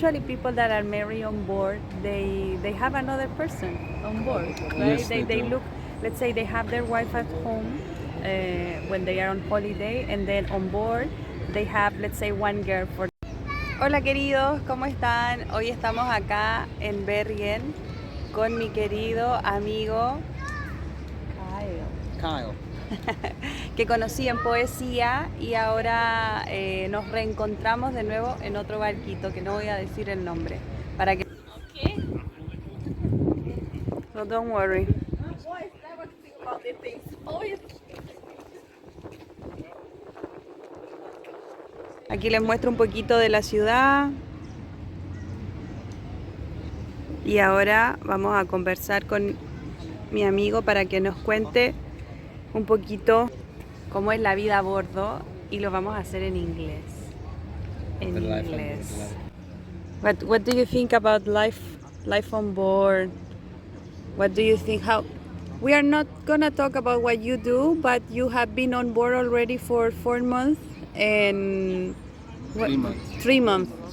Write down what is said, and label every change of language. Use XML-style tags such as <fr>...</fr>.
<en>Usually people that are married on board, they have another person on board, right? Yes, they do. look, let's say they have their wife at home when they are on holiday, and then on board they have, let's say, one girl for.</en> <es>Hola queridos, ¿cómo están? Hoy estamos acá en Bergen con mi querido amigo Kyle. que conocí en poesía, y ahora nos reencontramos de nuevo en otro barquito que no voy a decir el nombre para que. Okay.</es> <en>So don't worry.</en> <es>Aquí les muestro un poquito de la ciudad. Y ahora vamos a conversar con mi amigo para que nos cuente un poquito cómo es la vida a bordo, y lo vamos a hacer en inglés. En inglés.</es> <en>What do you think about life on board? What do you think? How we are not gonna talk about what you do, but you have been on board already for 4 months and 3 months. 3 months.</en>